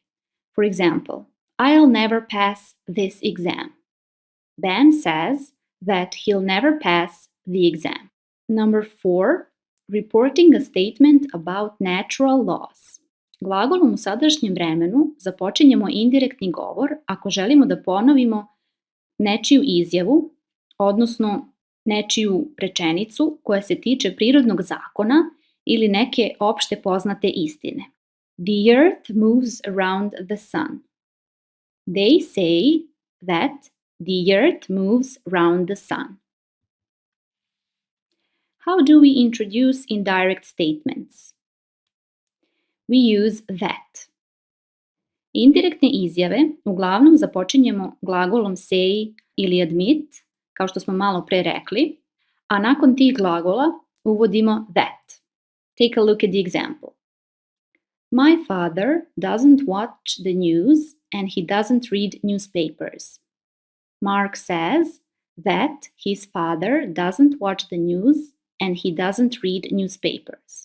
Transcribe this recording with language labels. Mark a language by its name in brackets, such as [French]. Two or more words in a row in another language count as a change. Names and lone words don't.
[English] For example, I'll never pass this exam. Ben says that he'll never pass the exam. Number 4. Reporting a statement about natural laws. [Serbian] Glagolom u sadašnjem vremenu započinjemo indirektni govor ako želimo da ponovimo nečiju izjavu, odnosno nečiju rečenicu koja se tiče prirodnog zakona ili neke opšte poznate istine. [English] The earth moves around the sun. They say that the earth moves around the sun. How do we introduce indirect statements? We use that. [Serbian] Indirektne izjave uglavnom započinjemo glagolom say ili admit, kao što smo malo pre rekli, a nakon tih glagola uvodimo that. [English] Take a look at the example. My father doesn't watch the news and he doesn't read newspapers. Mark says that his father doesn't watch the news and he doesn't read newspapers.